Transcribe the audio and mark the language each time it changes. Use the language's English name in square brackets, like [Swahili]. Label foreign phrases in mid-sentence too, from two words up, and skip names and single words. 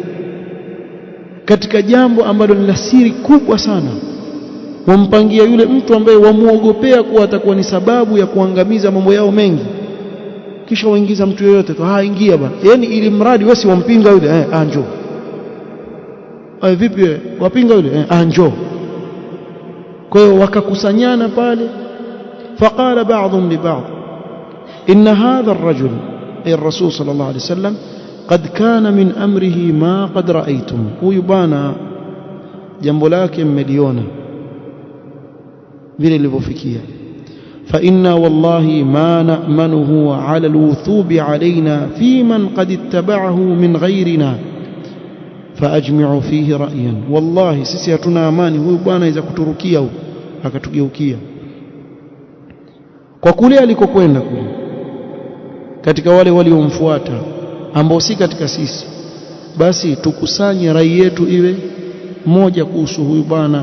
[Swahili] Katika jambo ambalo ni la siri kubwa sana, wampangia yule mtu ambaye wamuogopea kuwa atakuwa ni sababu ya kuangamiza mambo yao mengi, kisha waingiza mtu yoyote tu, ingia bwana, yani ili mradi wewe si wampinga yule, njoo. Vipi wewe wapinga yule, njoo. Kwa hiyo wakakusanyana pale. [Arabic] فقال بعضهم لبعض إن هذا الرجل أي الرسول صلى الله عليه وسلم قد كان من أمره ما قد رأيتم, [Swahili] huyu bwana jambo lake mmeliona vile lilivyofikia. [Arabic] فإنا والله ما نأمنه على الوثوب علينا فيمن قد اتبعه من غيرنا فأجمعوا فيه رأيا, [Swahili] wallahi sisi hatuna amani huyu bwana aweza kuturukia huko akatugeukia kwa kule alikokwenda kule katika wale waliomfuata ambao si katika sisi, basi tukusanye rai yetu iwe moja kuhusu huyu bwana.